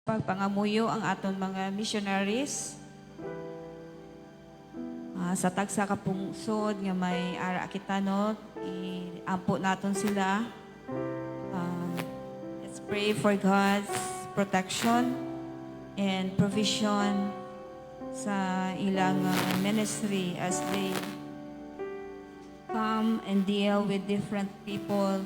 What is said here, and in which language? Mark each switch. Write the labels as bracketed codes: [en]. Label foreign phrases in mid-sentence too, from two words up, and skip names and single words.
[hil] Pagpangamuyo ang aton mga missionaries sa tagsa ka pungsod nga may ara kita no, iampo naton sila. [en] Let's pray for God's protection and provision [hil] sa ilang [en] ministry as they come and deal with different people.